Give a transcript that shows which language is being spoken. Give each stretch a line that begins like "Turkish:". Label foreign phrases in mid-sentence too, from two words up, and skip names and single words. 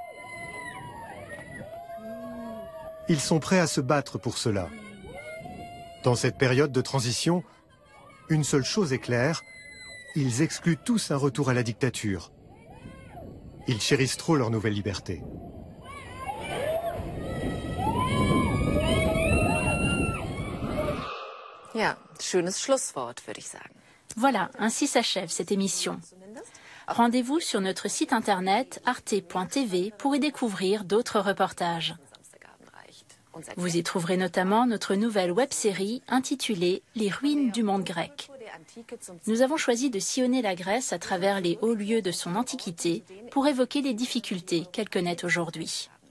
French: Ils sont prêts à se battre pour cela. Dans cette période de transition, une seule chose est claire, ils excluent tous un retour à la dictature. Ils chérissent trop leur nouvelle liberté.
German: Ja, schönes Schlusswort, würde ich sagen.
French: Voilà, ainsi s'achève cette émission. Rendez-vous sur notre site internet arte.tv pour y découvrir d'autres reportages. Vous y trouverez notamment notre nouvelle web-série intitulée « Les ruines du monde grec ». Nous avons choisi de sillonner la Grèce à travers les hauts lieux de son antiquité pour évoquer les difficultés qu'elle connaît aujourd'hui.